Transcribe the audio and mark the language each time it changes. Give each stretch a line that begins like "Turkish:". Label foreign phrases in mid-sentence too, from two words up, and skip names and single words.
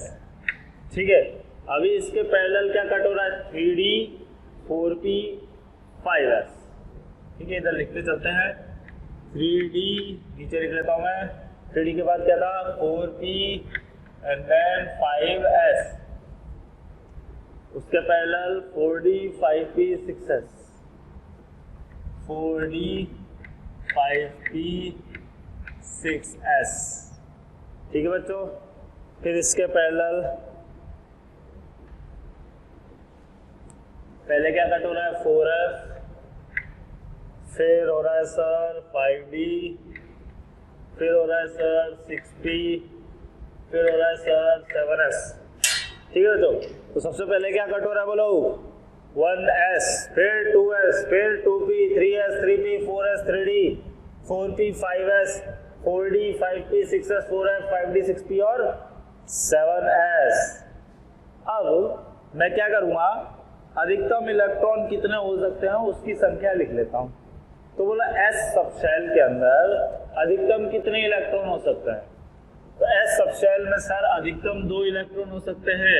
Hindi: ठीक है, अभी इसके पैरेलल क्या कट हो रहा है, 3d 4p 5s। ठीक है, इधर लिखते चलते हैं। 3d नीचे लिख लेता हूं मैं, 3d के बाद क्या था 4p
English: and then
Hindi: 5s, उसके पैरेलल 4d 5p 6s, 4d 5p 6s। ठीक है बच्चों, फिर इसके पैरेलल पहले क्या कट हो रहा है 4f, फिर हो रहा है सर 5d, फिर हो रहा है सर 6p, फिर हो रहा है सर 7s। ठीक है बच्चों, तो सबसे पहले क्या कट हो रहा है बोलो, 1s, फिर 2s, फिर 2p 3s 3p 4s 3d 4p 5s 4d 5p 6s 4f 5d 6p और 7s। अब मैं क्या करूंगा, अधिकतम इलेक्ट्रॉन कितने हो सकते हैं उसकी संख्या लिख लेता हूं। तो बोला एस सबशेल के अंदर अधिकतम कितने इलेक्ट्रॉन हो सकते हैं, तो एस सबशेल में सर अधिकतम 2 इलेक्ट्रॉन हो सकते हैं।